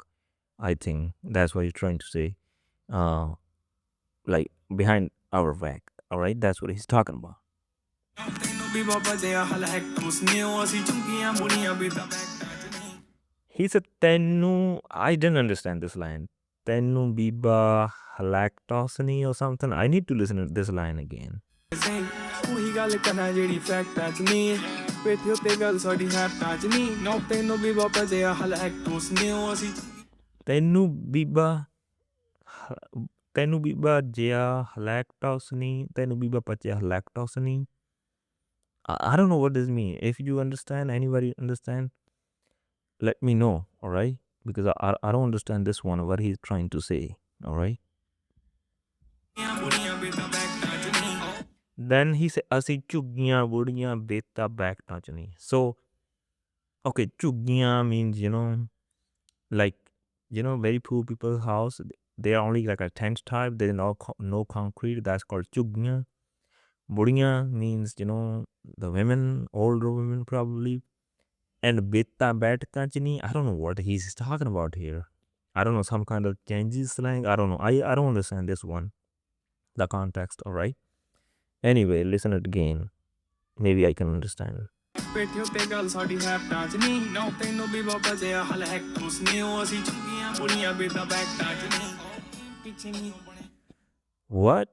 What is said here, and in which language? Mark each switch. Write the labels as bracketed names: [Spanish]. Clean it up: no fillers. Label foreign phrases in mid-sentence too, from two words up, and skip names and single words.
[English] I think that's what you're trying to say. Uh, like behind our back. All right, that's what he's talking about. He said, "Tenu." I didn't understand this line. "Tenu biba halactosany" or something. I need to listen to this line again. Tenu biba Tenu biba jia halactosany. Tenu biba pacha halactosany. I don't know what this means. If you understand, anybody understand, let me know, all right? Because I don't understand this one, what he's trying to say, all right? Then he said, "Asi chuggiyan budiyan beta back nachani." So, okay, chuggiyan means, like, very poor people's house. They are only like a tent type. There's no concrete. That's called chuggiyan. Budiyan means, the women, older women probably. And beta bat kachini, I don't know what he's talking about here. I don't know, some kind of Chinese slang. I don't know. I don't understand this one, the context, all right? Anyway, listen it again. Maybe I can understand. What?